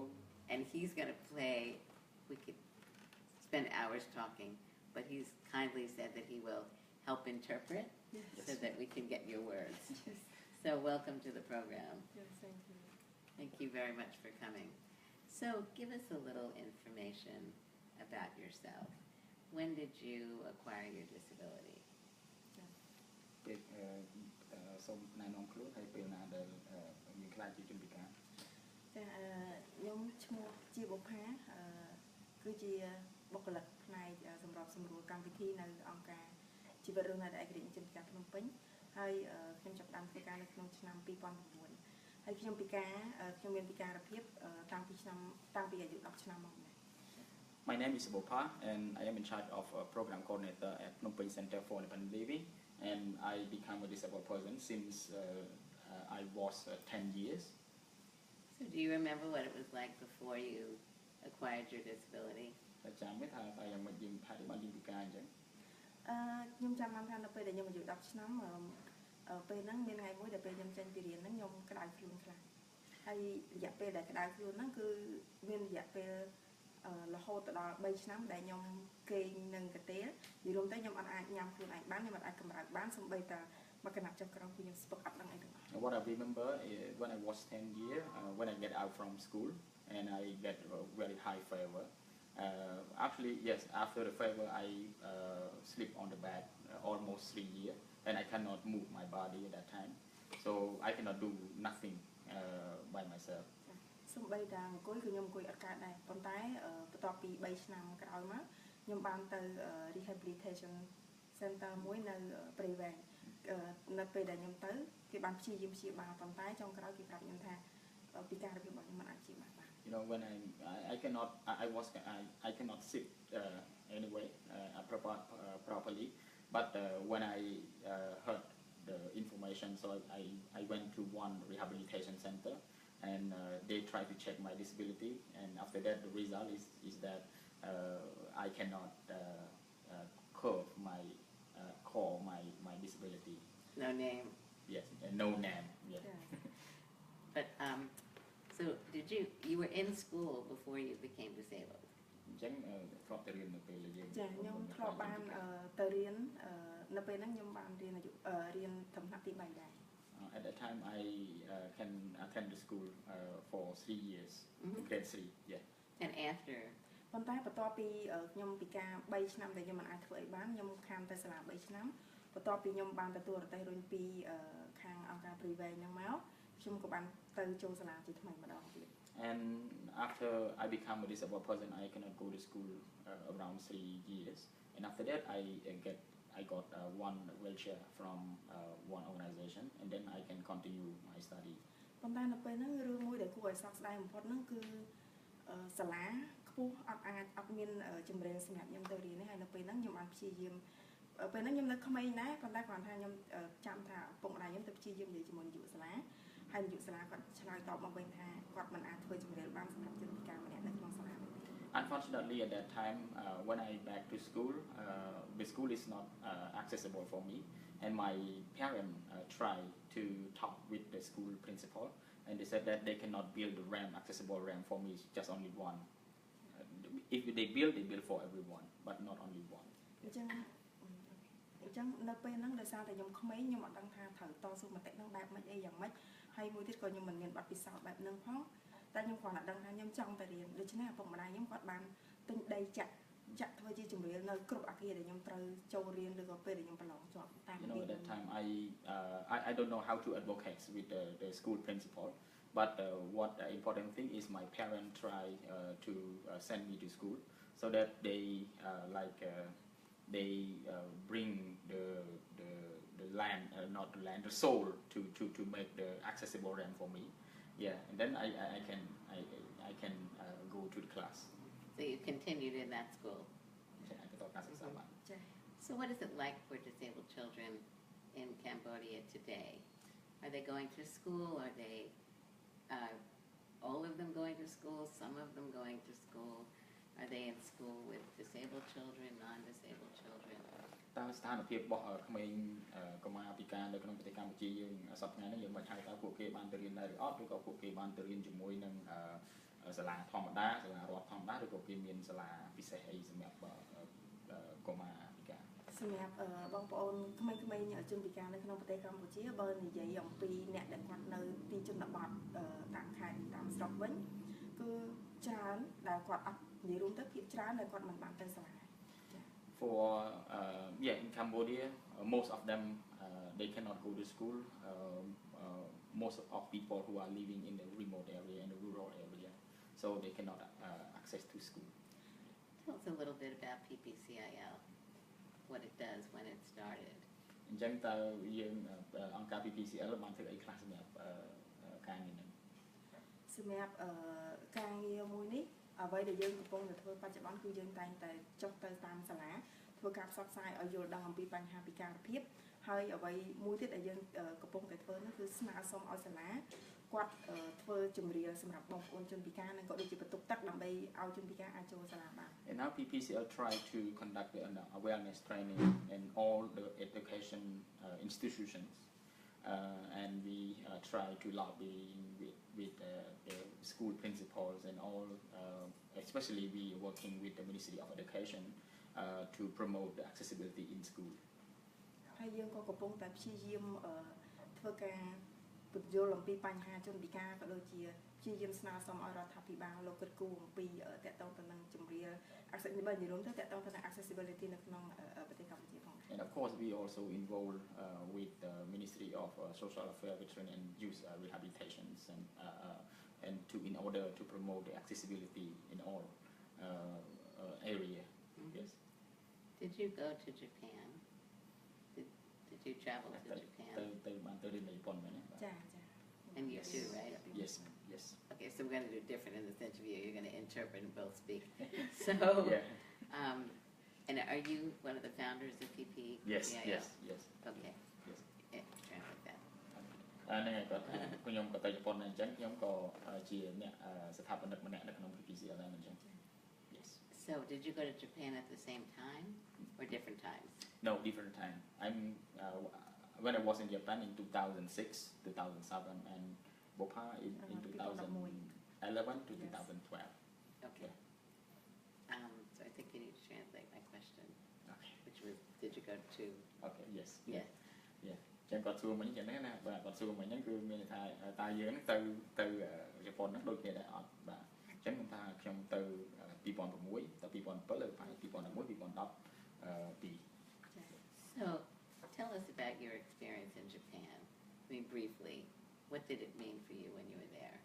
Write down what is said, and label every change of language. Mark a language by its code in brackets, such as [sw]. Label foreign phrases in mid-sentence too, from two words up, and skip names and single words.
[en] And he's going to play, we could spend hours talking, but he's kindly said that he will help interpret so that we can get your words. Yes. So welcome to the program. Yes, thank you. Thank you very much for coming. So give us a little information about yourself. When did you acquire your disability? [km] សូមណែនាំខ្លួនហើយពេលណាដែលមានខ្លាចជាជនពិការ ចាខ្ញុំឈ្មោះជាបុប្ផាគឺជាបុគ្គលិកផ្នែកសម្របសម្រួលកម្មវិធីនៅអង្គការជីវិតរស់នៅឯករាជ្យជនពិការភ្នំពេញហើយខ្ញុំចាប់ផ្ដើមធ្វើការនៅក្នុងឆ្នាំ 2009 ហើយខ្ញុំមានពិការភាពតាំងពីអាយុ 10 ឆ្នាំមក [en] My name is Bopa and I am in charge of program coordinator at Phnom Penh Center for Independent Living and I became a disabled person since I was 10 years. So do you remember what it was like before you acquired your disability? [km] តែចាំទេថាតែយ៉ាងម៉េចយើងថាបានយើងពិការអញ្ចឹង ខ្ញុំចាំបានថានៅពេលដែលខ្ញុំអាយុ 10 ឆ្នាំពេលហ្នឹងមានថ្ងៃមួយដែលពេលខ្ញុំចេញពីរៀនហ្នឹងខ្ញុំក្តៅខ្លួនខ្លាំងហើយរយៈពេលដែលក្តៅខ្លួនហ្នឹងគឺមានរយៈពេលរហូតដល់ 3 ឆ្នាំដែលខ្ញុំគេងនឹងកាទេលនិយាយរួមទៅខ្ញុំអត់អាចញ៉ាំខ្លួនឯងបានខ្ញុំអត់អាចកម្រើកបានសូម្បីតែមកកណាត់ចុះក្រោមគឺខ្ញុំស្ពឹកអត់ដឹងអីទាំងអស់ [en] What I remember is when I was 10 years when I get out from school and I get very high fever. Actually, yes, after the fever, I sleep on the bed almost 3 years, and I cannot move my body at that time. So I cannot do nothing by myself. [km] សូម្បីតែអង្គុយគឺខ្ញុំអង្គុយអត់កើតដែរប៉ុន្តែបន្ទាប់ពី 3 ឆ្នាំក្រោយមកខ្ញុំបានទៅ [en] rehabilitation center [km] មួយនៅព្រៃវែងនៅពេលដែលខ្ញុំទៅគេបានព្យាយាមព្យាបាលប៉ុន្តែចុงក្រោយគេប្រាប់ខ្ញុំថាពិការភាពរបស់ខ្ញុំមិនអាចព្យាបាលបាន [en] You know, when I cannot sit anyway properly, but when I heard the information, so I went to one rehabilitation center, and they tried to check my disability, and after that the result is that I cannot curve my my disability. No name. Yes, no name. Yes. But so you were in school before you became disabled? [km] អញ្ចឹងធ្លាប់ទៅរៀននៅពេលយើង ចាខ្ញុំធ្លាប់បានទៅរៀននៅពេលហ្នឹងខ្ញុំបានរៀនរៀនថ្នាក់ទី 3 ដែរ [en] At that time I can attend the school for 3 years, grade 3, yeah. And after? [km] ប៉ុន្តែបន្ទាប់ពីខ្ញុំពិការ 3 ឆ្នាំដែលខ្ញុំមិនអាចធ្វើអីបានខ្ញុំខានទៅសាលា 3 ឆ្នាំបន្ទាប់ពីខ្ញុំបានទទួលរទេះរុញពីខាងអង្គការព្រៃវែងហ្នឹងមកខ្ញុំក៏បានទៅចូលសាលាជាថ្មីម្ដងទៀត [en] And after I become a disabled person, I cannot go to school around 3 years. And after that, I got one wheelchair from one organization, and then I can continue my study. [km] ប៉ុន្តែនៅពេលហ្នឹងរឿងមួយដែលគួរឲ្យសោកស្ដាយបំផុតហ្នឹងគឺសាលាខ្ពស់អត់មានជំរឿនសម្រាប់ខ្ញុំទៅរៀនទេហើយនៅពេលហ្នឹងខ្ញុំបានព្យាយាម ពេលហ្នឹងខ្ញុំនៅក្មេងដែរប៉ុន្តែគ្រាន់ថាខ្ញុំចាំថាឪពុកម្ដាយខ្ញុំទៅព្យាយាមនិយាយជាមួយនាយកសាលាហើយនាយកសាលាគាត់ឆ្លើយតបមកវិញថាគាត់មិនអាចធ្វើជំរឿនបានសម្រាប់ជនពិការម្នាក់នៅក្នុងសាលា [en] Unfortunately, at that time, when I back to school, the school is not accessible for me, and my parents tried to talk with the school principal, and they said that they cannot build the ramp, accessible ramp for me, just only one. If they build for everyone, but not only one. [km] អញ្ចឹងនៅពេលហ្នឹងដោយសារតែខ្ញុំក្មេងខ្ញុំអត់ដឹងថាត្រូវតស៊ូមតិហ្នឹងបែបម៉េចអីយ៉ាងម៉េចហើយមួយទៀតក៏ខ្ញុំមិនមានបទពិសោធន៍បែបហ្នឹងផងតែខ្ញុំគ្រាន់តែដឹងថាខ្ញុំចង់ទៅរៀនដូច្នេះឪពុកម្ដាយខ្ញុំគាត់បានទិញដីចាក់ធ្វើជាជំរឿននៅគ្រប់អគារដែលខ្ញុំត្រូវចូលរៀនឬក៏ពេលដែលខ្ញុំប្រឡងជាប់តាម [en] You know, at that time I don't know how to advocate with the school principal, but what the important thing is my parents try to send me to school so that they they bring the land, not the land, the soul to make the accessible ramp for me. Yeah, and then I can go to the class. So you continued in that school? [km] ការសិក្សាបាន ចា [en] So what is it like for disabled children in Cambodia today? Are they going to school? Are they all of them going to school? Some of them going to school? Are they in school with disabled children, non-disabled children? [km] តើស្ថានភាពរបស់ក្មេងកុមារពិការនៅក្នុងប្រទេសកម្ពុជាយើងសប្តាហ៍ថ្ងៃនេះយើងមិនហៅថាពួកគេបានទៅរៀននៅឬអត់ឬក៏ពួកគេបានទៅរៀនជាមួយនឹងសាលាធម្មតាសាលារដ្ឋធម្មតាឬក៏គេមានសាលាពិសេសអីសម្រាប់កុមារពិការ សម្រាប់បងប្អូនក្មេងៗជនពិការនៅក្នុងប្រទេសកម្ពុជាបើនិយាយអំពីអ្នកដែលគាត់នៅទីជនបទតាមខេត្តតាមស្រុកវិញគឺច្រើនដែលគាត់អត់និយាយរួមទៅភាគច្រើនដែលគាត់មិនបានទៅសាលា [en] For in Cambodia most of them they cannot go to school most of people who are living in the remote area in the rural area so they cannot access to school. Tell us a little bit about PPCIL, what it does, when it started. [km] អញ្ចឹងតើយើងអង្គការ PPCL បានធ្វើអីខ្លះសម្រាប់ការងារនេះ សម្រាប់ការងារមួយនេះអ្វីដែលយើងកំពុងតែធ្វើបច្ចុប្បន្នគឺយើងតែងតែចុះទៅតាមសាលាធ្វើការផ្សព្វផ្សាយឲ្យយល់ដឹងអំពីបញ្ហាពិការភាពហើយអ្វីមួយទៀតដែលយើងកំពុងតែធ្វើនោះគឺស្នើសុំឲ្យសាលាគាត់ធ្វើជំរាលសម្រាប់បងប្អូនជនពិការនិងក៏ដូចជាបន្ទប់ទឹកដើម្បីឲ្យជនពិការអាចចូលសាលាបាន [en] And now PPCL try to conduct an awareness training in all the education institutions and we try to lobby with the school principals and all especially we working with the Ministry of Education to promote the accessibility in school. [km] ហើយយើងក៏កំពុងតែព្យាយាមធ្វើការពន្យល់អំពីបញ្ហាជនពិការក៏ដូចជាព្យាយាមស្នើសុំឲ្យរដ្ឋាភិបាលលោកគិតគូរអំពីតកតងទៅនឹងជំរាល accessibility រួមទៅតកតងទៅនឹង accessibility នៅក្នុងប្រទេសកម្ពុជាផង [en] And of course we also involved with the Ministry of Social Affairs, Veteran and Youth Rehabilitations and to in order to promote the accessibility in all area. Yes. Did you go to Japan? Did you travel to Japan? [km] ទៅបានទៅរៀននៅជប៉ុនមែនទេ ចាចា [en] And you too, right? Yes, yes. Okay, so we're going to do different in this interview. You're going to interpret and both speak. So, and are you one of the founders of PPCIL? Yes. Okay. Yes. Translate that. [km] ហ្នឹងហើយគាត់ខ្ញុំក៏ទៅជប៉ុនដែរអញ្ចឹងខ្ញុំក៏ជាអ្នកស្ថាបនិកម្នាក់នៅក្នុង PPCL ដែរអញ្ចឹង Yes. [en] So, did you go to Japan at the same time or different times? No, different time. When I was in Japan in 2006, 2007 and Bopha in 2011 to 2012. Okay. So I think you need to translate my question, Okay. which was, did you go to? Okay, yes. Yes. [km] ចឹងគាត់សួរមិញចឹងណាបាទគាត់សួរមិញហ្នឹងគឺមានថាតើយើងហ្នឹងទៅជប៉ុនហ្នឹងដូចគ្នាដែរអត់បាទអញ្ចឹងខ្ញុំថាខ្ញុំទៅ2006ទៅ2007ទៅ2011 2012 [en] So, tell us about your experience in Japan. I mean, briefly, what did it mean for you when you were there?